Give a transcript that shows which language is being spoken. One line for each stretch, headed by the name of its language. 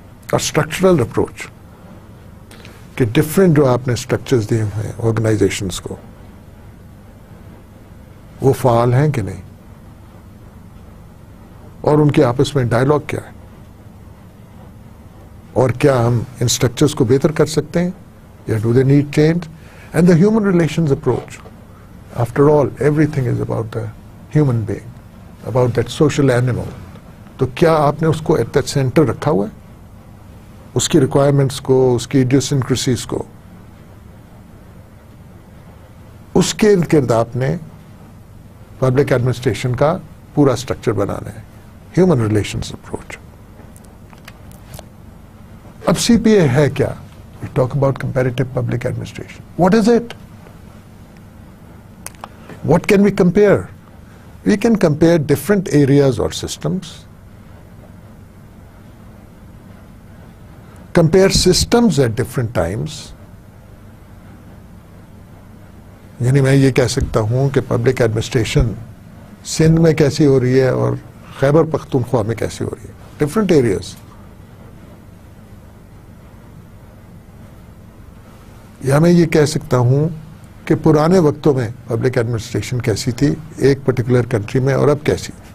Urdu: اور structural approach کہ different جو آپ نے اسٹرکچرز دیے ہوئے ہیں آرگنائزیشنس کو وہ فعال ہیں کہ نہیں, اور ان کے آپس میں ڈائلاگ کیا ہے, اور کیا ہم ان اسٹرکچرز کو بہتر کر سکتے ہیں یا
English: Do they need change. And the human relations approach, after all everything is about the human being, about that social animal.
Urdu: تو کیا آپ نے اس کو
English: at the centre
Urdu: رکھا ہوا ہے, اس کی ریکوائرمنٹس کو, اس کی ایڈیوسنکریسیز کو, اس کے ارد گرد آپ نے پبلک ایڈمنسٹریشن کا پورا اسٹرکچر بنانا ہے.
English: Human relations approach.
Urdu: اب سی پی اے ہے کیا؟
English: We talk about comparative public administration. What is it? What can we compare? We can compare different areas or systems. Compare systems at different times.
Urdu: یعنی میں یہ کہہ سکتا ہوں کہ پبلک ایڈمنسٹریشن سندھ میں کیسی ہو رہی ہے اور خیبر پختونخوا میں کیسی ہو رہی ہے.
English: Different areas.
Urdu: یا میں یہ کہہ سکتا ہوں کہ پرانے وقتوں میں پبلک ایڈمنسٹریشن کیسی تھی ایک پرٹیکولر کنٹری میں اور اب کیسی.